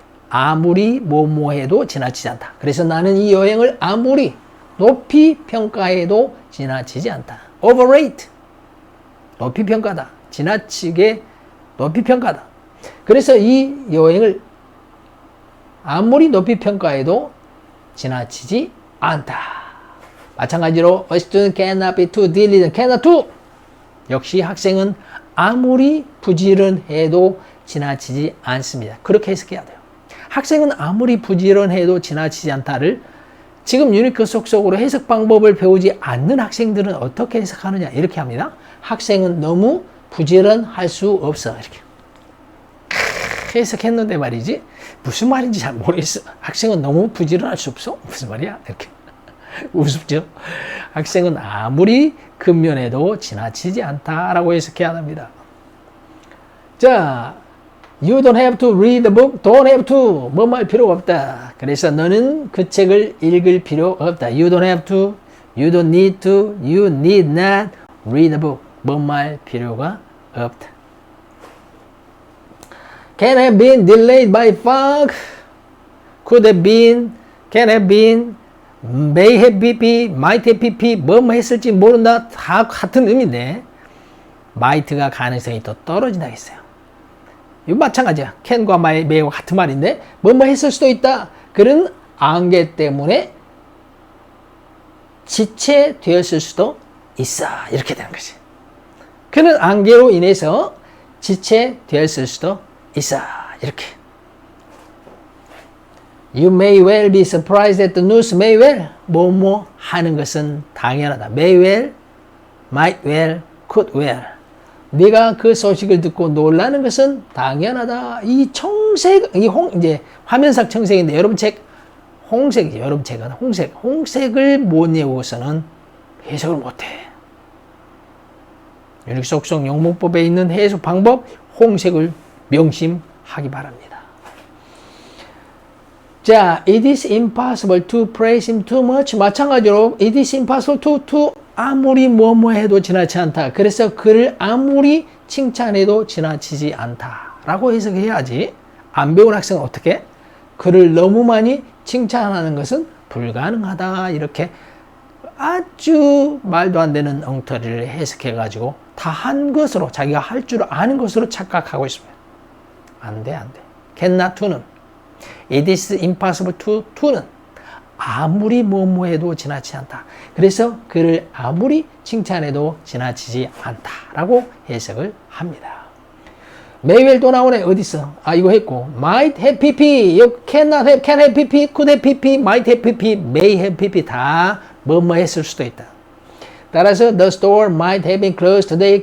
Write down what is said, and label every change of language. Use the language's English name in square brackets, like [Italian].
[Korean] 아무리 뭐뭐해도 지나치지 않다. 그래서 나는 이 여행을 아무리 높이 평가해도 지나치지 않다. Overrate. 높이 평가다. 지나치게 높이 평가다. 그래서 이 여행을 아무리 높이 평가해도 지나치지 않다. 마찬가지로 [English] a student cannot be too diligent, cannot do. [Korean] 역시 학생은 아무리 부지런해도 지나치지 않습니다. 그렇게 해석해야 돼요. 학생은 아무리 부지런해도 지나치지 않다를 지금 유니크 속속으로 해석 방법을 배우지 않는 학생들은 어떻게 해석하느냐 이렇게 합니다. 학생은 너무 부지런할 수 없어 이렇게 해석했는데 말이지 무슨 말인지 잘 모르겠어. 학생은 너무 부지런할 수 없어? 무슨 말이야? 이렇게 우습죠. 학생은 아무리 근면해도 지나치지 않다라고 해석해야 합니다. [English] 자, you don't have to read the book, don't have to [Korean] 뭐 말 필요 없다. 그래서 너는 그 책을 읽을 필요 없다. [English] You don't have to, you don't need to, you need not read the book. [Korean] 뭐 말 필요가 없다. [English] Can have been delayed by fog, could have been, can have been, may have been, might have been, [Korean] 뭐 했을지 모른다. 다 같은 의미인데 might가 가능성이 더 떨어진다 했어요. 이거 마찬가지야. can과 may와 같은 말인데 뭐 했을 수도 있다. 그런 안개 때문에 지체되었을 수도 있어. 이렇게 되는 거지. 그는 안개로 인해서 지체되었을 수도 있어. 이렇게. [English] You may well be surprised at the news. May well. [Korean] 뭐뭐 하는 것은 당연하다. [English] May well, might well, could well. [Korean] 네가 그 소식을 듣고 놀라는 것은 당연하다. 이 청색, 이제 화면상 청색인데 여러분 책 홍색이죠. 여러분 책은 홍색. 홍색을 못 외우고서는 해석을 못해. 유닉 속성 영문법에 있는 해석 방법 홍색을 명심하기 바랍니다. [English] 자, it is impossible to praise him too much. [Korean] 마찬가지로 [English] it is impossible to [Korean] 아무리 뭐뭐 해도 지나치지 않다. 그래서 그를 아무리 칭찬해도 지나치지 않다. 라고 해석해야지. 안 배운 학생은 어떻게? 그를 너무 많이 칭찬하는 것은 불가능하다. 이렇게 아주 말도 안 되는 엉터리를 해석해가지고 다 한 것으로 자기가 할 줄 아는 것으로 착각하고 있습니다. 안 돼, 안 돼. cannot to는 [English] it is impossible to [Korean] 는 아무리 뭐뭐 해도 지나치지 않다. 그래서 그를 아무리 칭찬해도 지나치지 않다라고 해석을 합니다. may well 또 나오네. 어딨어? 아, 이거 했고 [English] might have pp, cannot have, can have pp, could have pp, might have pp, may have pp [Korean] 다 뭐뭐 했을 수도 있다. 따라서 [English] the store might have been closed today.